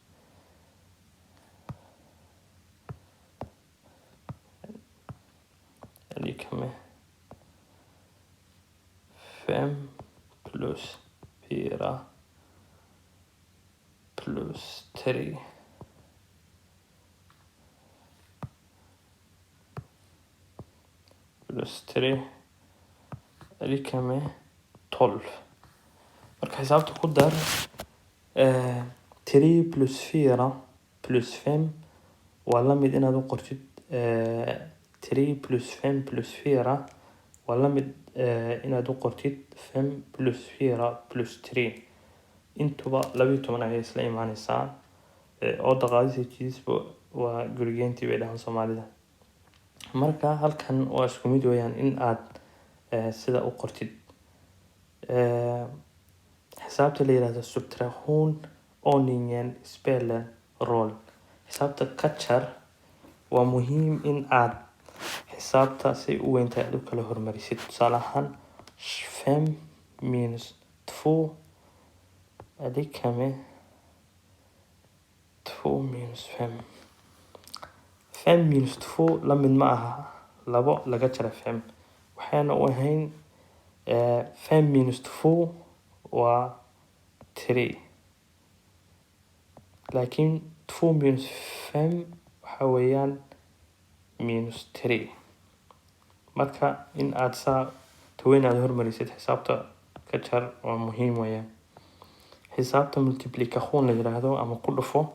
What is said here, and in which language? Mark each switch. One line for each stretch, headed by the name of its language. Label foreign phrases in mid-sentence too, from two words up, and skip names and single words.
Swedish: lika med 5 plus 4 plus 3
Somali: plus 3
Swedish: lika med
Somali: 12 marka xisaabta ku dar 3 plus 4 plus 5 waa la mid inaad u qortid 3 plus 5 plus 4 waa la mid inaad u qortid 5 plus 4 plus 3 intuba 12 ayay isla imaanaysaa oo daqaadisiisba waa gurigeyntii bay dhahan Soomaalida marka halkan waa isku mid weeyaan in aad sida u qortid xisaabta la yiraahdo subtraction
Swedish: owningen spelar roll
Somali: xisaabta ka jar waa muhiim in aad xisaabta si u weyn tahay u kala hormarisid tusaale ahaan 5 minus 2
Swedish: lika med
Somali: 2 minus 5 5 minus 2 la mid ma aha labo laga jara 5 waxaana u ahayn 5 minus 2 waa 3 laakiin 2 minus 5 waxa weeyaan minus 3 marka in aad saa taweyn aad hormarisid xisaabta ka jar waa muhiim weeyaan xisaabta multiplication la yiraahdo ama ku dhufo